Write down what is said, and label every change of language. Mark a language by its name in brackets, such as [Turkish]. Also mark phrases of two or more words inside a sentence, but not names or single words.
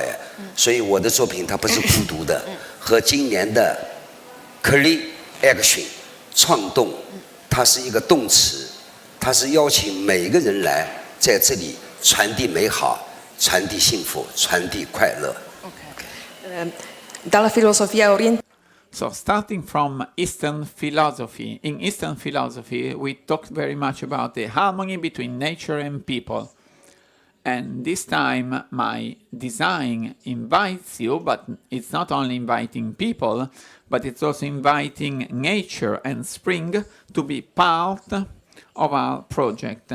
[Chinese] 所以我的作品它不是孤独的，和今年的 Cre-Action 创动，它是一个动词，它是邀请每一个人来在这里传递美好、传递幸福、传递快乐。 [Italian] Dalla filosofia orientale. [English] So starting from Eastern philosophy, in Eastern philosophy we talked very much about the harmony between nature and people. And this time my design invites you, but it's not only inviting people, but it's also inviting nature and spring to be part of our project.